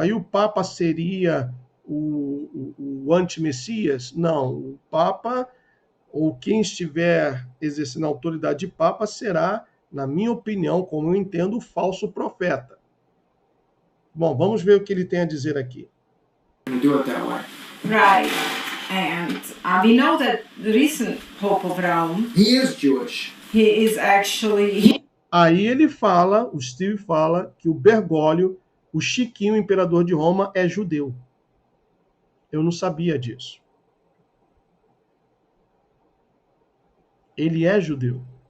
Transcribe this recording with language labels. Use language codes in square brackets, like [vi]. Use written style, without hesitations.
[pt] Aí o Papa seria o anti-messias? Não, o Papa, ou quem estiver exercendo a autoridade de Papa, será, na minha opinião, como eu entendo, o falso profeta. Bom, vamos ver o que ele tem a dizer aqui. [en] Do it that way. Right. And we know that the recent Pope of Rome, He is Jewish. he is actually... [pt] Aí ele fala, o Steve fala, que o Bergoglio, o Chiquinho, o imperador de Roma, é judeu. Eu não sabia disso. Ele é judeu.